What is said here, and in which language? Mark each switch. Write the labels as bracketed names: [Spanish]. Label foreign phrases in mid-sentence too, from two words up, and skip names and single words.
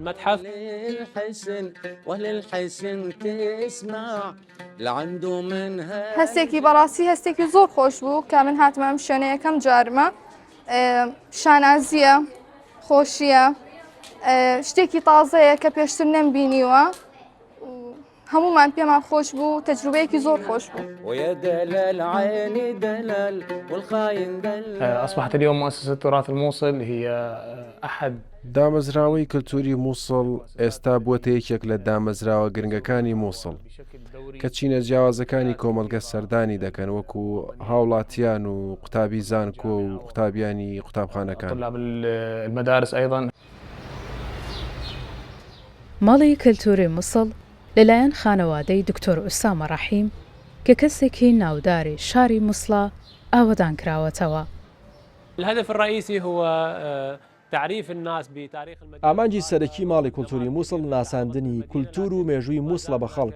[Central Kurdish] هەستێکی بەڕاستی هەستێکی زۆر خۆش بوو کە من هاتمە ئەم شوێنە یەکەم جارمە. شانازیە، خۆشیە، شتێکی تازەیە کە پێشتر نەمبینیوە. هەمومان پێمان خۆش بوو، تەجروبەیەکی زۆر خۆش بوو. [Arabic] أصبحت اليوم مؤسسة تراث الموصل هي أحد [Central Kurdish] دامەزراوەی کلتوری مووسڵ ئێستا بووەتە یەکێک لە دامەزراوە گرنگەکانی مووسڵ کە چینە جیاوازەکانی کۆمەلگە سەردانی دەکەن وەکو هاوڵاتیان و قوتابی زانکۆ و قوتابیانی قوتابخانەکان. [Arabic] طلاب المدارس أيضا. [Central Kurdish] ماڵی کلتوری مووسڵ لەلایەن خانەوادەی دکتۆر ئوسامە ڕەحیم کە کەسێکی ناوداری شاری مووسڵە ئاوەدان کراوەتەوە. ئامانجی سەرەکی ماڵی کولتوری مووسڵ ناساندنی کولتور و مێژووی مووسڵە بە خەڵک.